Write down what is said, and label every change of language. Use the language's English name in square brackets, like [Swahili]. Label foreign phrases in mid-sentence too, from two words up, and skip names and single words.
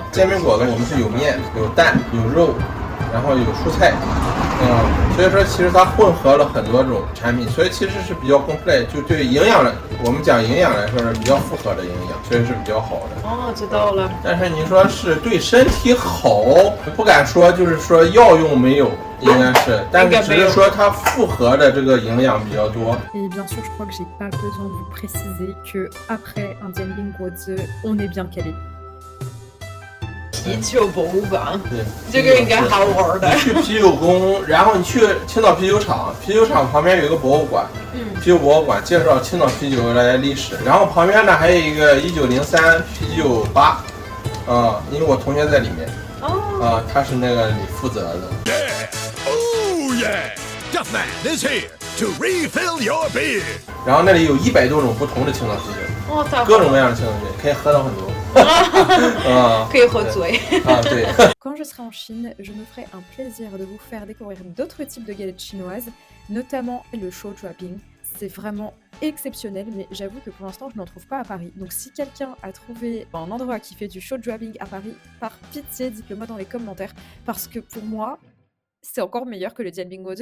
[Chinese] 煎饼果子我们是有面、有蛋、有肉，然后有蔬菜，所以说其实它混合了很多种产品，所以其实是比较 complete， 就对营养来，我们讲营养来说是比较复合的营养，所以是比较好的。哦，知道了。但是你说是对身体好，不敢说，就是说药用没有。应该是，但是只是说它复合的这个营养比较多。 [French] Et bien sûr, je crois que j'ai pas besoin de vous préciser que après un Dianbing Guozi, on est bien calé. [Chinese] 啤酒博物馆，对，这个应该好玩的。你去啤酒宫，然后你去青岛啤酒厂，啤酒厂旁边有一个博物馆，啤酒博物馆介绍青岛啤酒的历史，然后旁边呢还有一个1903啤酒吧，因为我同学在里面，他是那个里负责的。 [English] Duffman is here to refill your beer. [Chinese] 然后那里有100多种不同的青岛啤酒，各种各样的青岛啤酒，可以喝到很多。可以喝醉。对。 [French] Quand je serai en Chine, je me ferai un plaisir de vous faire découvrir d'autres types de galettes chinoises, notamment le show Juabing. C'est vraiment exceptionnel, mais j'avoue que pour l'instant, je n'en trouve pas à Paris. Donc si quelqu'un a trouvé un endroit qui fait du show Juabing à Paris, par pitié, dites-le moi dans les commentaires, parce que pour moi, c'est encore meilleur que le Dianbing Guozi.